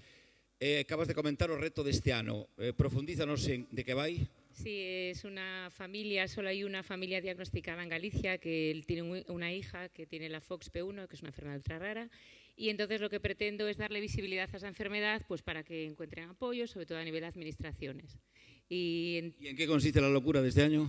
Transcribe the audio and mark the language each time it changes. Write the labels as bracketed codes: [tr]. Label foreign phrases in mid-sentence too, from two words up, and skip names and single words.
[gl] Acabas de comentar o reto deste ano. Profundízanos en de que vai. [es] Sí, es una familia, solo hay una familia diagnosticada en Galicia que tiene una hija que tiene la FOXP1, que es una enfermedad ultra rara, y entonces lo que pretendo es darle visibilidad a esa enfermedad pues para que encuentren apoyo, sobre todo a nivel de administraciones. ¿Y en qué consiste la locura de este año?